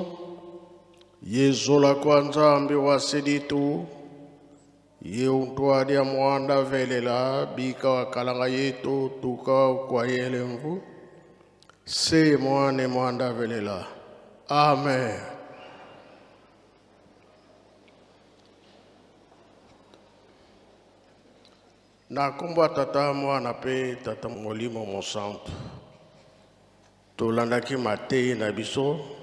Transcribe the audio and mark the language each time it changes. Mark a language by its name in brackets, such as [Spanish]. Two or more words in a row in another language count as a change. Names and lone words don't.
[Kongo] Yezola kwa nzambi wa seditu Yeuntuadi ya mwanda velela Bika wa kalanga yetu Tuka kwa yele mvu Se mwane mwanda velela Amen. [Lingala] Nakumba tata mwana pe tata molimo monsanto Tolandaki mate na biso